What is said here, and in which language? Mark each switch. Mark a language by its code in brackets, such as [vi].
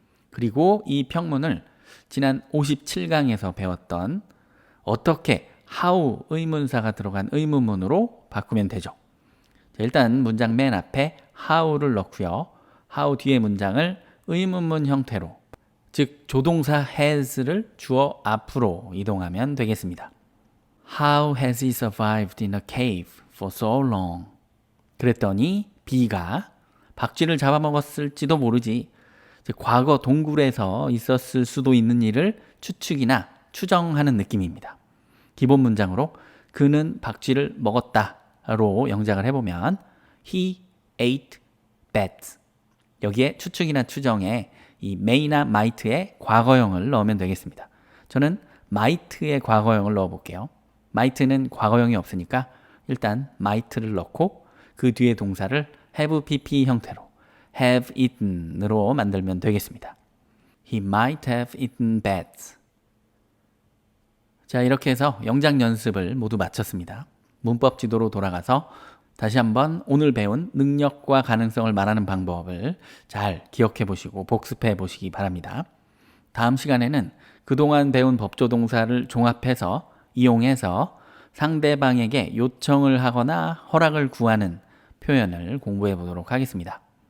[ko] 그리고 이 평문을 지난 57강에서 배웠던 어떻게 how 의문사가 들어간 의문문으로 바꾸면 되죠. 자, 일단 문장 맨 앞에 how를 넣고요. how 뒤에 문장을 의문문 형태로 즉 조동사 has를 주어 앞으로 이동하면 되겠습니다. [en] How has he survived in a cave for so long? [ko] 그랬더니 B가 박쥐를 잡아먹었을지도 모르지. 즉, 과거 동굴에서 있었을 수도 있는 일을 추측이나 추정하는 느낌입니다. 기본 문장으로 그는 박쥐를 먹었다로 영작을 해보면 [en] He ate bats. [ko] 여기에 추측이나 추정에 이 may나 might의 과거형을 넣으면 되겠습니다. 저는 might의 과거형을 넣어볼게요. might는 과거형이 없으니까 일단 might를 넣고 그 뒤에 동사를 have pp 형태로 have eaten으로 만들면 되겠습니다. [en] He might have eaten bats. [ko] 자, 이렇게 해서 영작 연습을 모두 마쳤습니다. 문법 지도로 돌아가서 다시 한번 오늘 배운 능력과 가능성을 말하는 방법을 잘 기억해 보시고 복습해 보시기 바랍니다. 다음 시간에는 그동안 배운 법조동사를 종합해서 이용해서 상대방에게 요청을 하거나 허락을 구하는 표현을 공부해 보도록 하겠습니다.